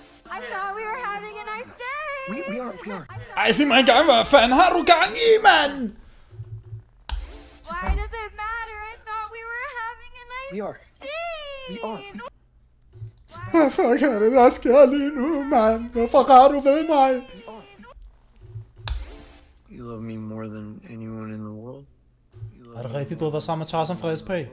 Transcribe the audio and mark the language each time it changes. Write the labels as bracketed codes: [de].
[en] I thought we were having a nice day. We are. [da] Ej, sig mig engang, hvad fanden har du gang i, mand? [en] Why does it matter? I thought we were having a nice We are. day. [da] Hvad fuck er det, der sker lige nu, mand? Hvorfor rører du ved mig? [en] You love me more than anyone in the world. [da] Er det rigtigt, du har været sammen med Tarzan fra SP?